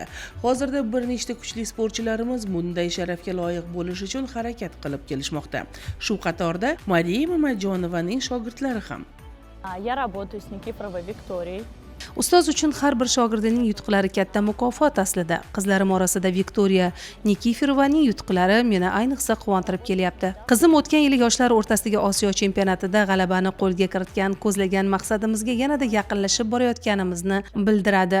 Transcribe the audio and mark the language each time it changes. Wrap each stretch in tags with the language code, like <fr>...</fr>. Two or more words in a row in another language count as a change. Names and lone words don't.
<uz>Hozirda bir nechta kuchli sportchilarimiz bunday sharafga loyiq bo'lish uchun harakat qilib kelishmoqda. Shu qatorda Mariya Mamadjonovaning shogirdlari ham.</uz> <ru>Я работаю с Никифоровой Викторией.</ru> <uz>Ustoz uchun har bir shogirdining yutuqlari katta mukofot aslida. Qizlarim orasida Viktoriya Nikiforovaning yutuqlari meni ayniqsa quvontirib kelyapti. Qizim o'tgan yili yoshlar o'rtasidagi Osiyo chempionatida g'alabani qo'lga kiritgan, ko'zlagan maqsadimizga yanada yaqinlashib borayotganimizni bildiradi.</uz>